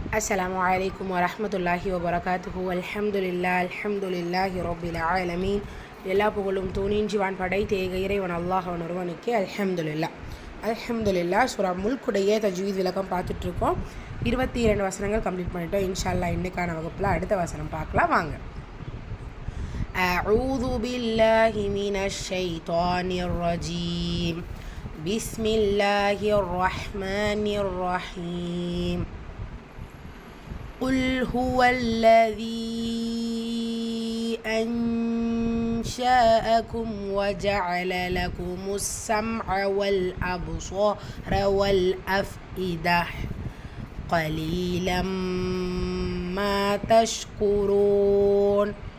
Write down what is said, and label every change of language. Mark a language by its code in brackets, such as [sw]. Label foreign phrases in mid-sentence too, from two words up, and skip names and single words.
[ar] السلام عليكم ورحمة الله وبركاته. الحمد لله رب العالمين. [ta] எல்லா புகழும் தூணிஞ்சிவான் படைத்த இறைவன் அல்லாஹ் ஒருவனுக்கே அல்ஹம்துலில்லாஹ். சூரா முல்குடைய தஜ்வீத் விளக்கம் பார்த்துட்ருக்கோம். 22 வசனங்கள் கம்ப்ளீட் பண்ணிட்டோம். [ar] إن شاء الله [ta] இன்னைக்கான வகுப்பில் அடுத்த வசனம் பார்க்கலாம் வாங்க. [ar] أعوذ بالله من الشيطان الرجيم. بسم الله الرحمن الرحيم. قل هو الذي أنشأكم وجعل لكم السمع والأبصار والأفئدة قليلا ما تشكرون.